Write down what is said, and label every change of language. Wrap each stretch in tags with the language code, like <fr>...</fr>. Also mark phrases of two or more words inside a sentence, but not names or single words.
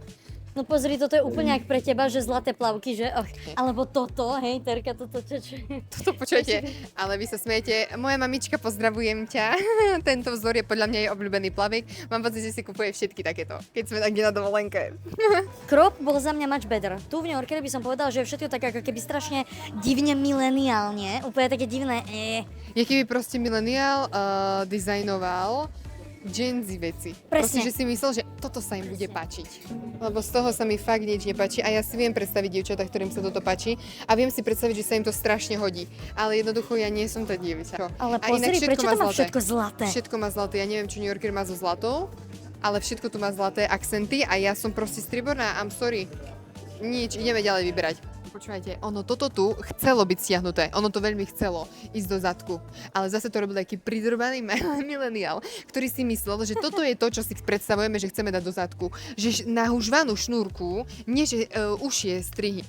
<sk>No pozri, toto je úplne jak pre teba, že zlaté plavky, že? Alebo toto, hej, Terka, toto čo? Toto počujete, ale vy sa smejete. Moja mamička, pozdravujem ťa. Tento vzor je podľa mňa jej obľúbený plavik. Mám pocit, že si kupuje všetky takéto, keď sme tak na dovolenke. Crop bol za mňa</sk> <en>much better.</en> <sk>Tu v New Yorkeri by som povedal, že je všetko tak ako keby strašne divne mileniálne, úplne také divné. Je keby proste mileniál dizajnoval Gen Z veci. Proste, Presne. že si myslel, že toto sa im bude páčiť. Lebo z toho sa mi fakt nič nepáči a ja si viem predstaviť dievčatá, ktorým sa toto páči a viem si predstaviť, že sa im to strašne hodí. Ale jednoducho ja nie som tá dievča. Ale A inak pozri, prečo má to má zlaté. všetko zlaté? Všetko má zlaté. Ja neviem, čo New Yorker má so zlatou, ale všetko tu má zlaté akcenty a ja som proste striborná.</sk> <en>I'm sorry.</en> <sk>Nič, ideme ďalej vyberať. Počúvajte, ono toto tu chcelo byť stiahnuté, ono to veľmi chcelo ísť do zadku, ale zase to robil taký pridrbaný mileniál, ktorý si myslel, že toto je to, čo si predstavujeme, že chceme dať do zadku, že na hužvanú šnúrku, nie že ušie strihy.</sk>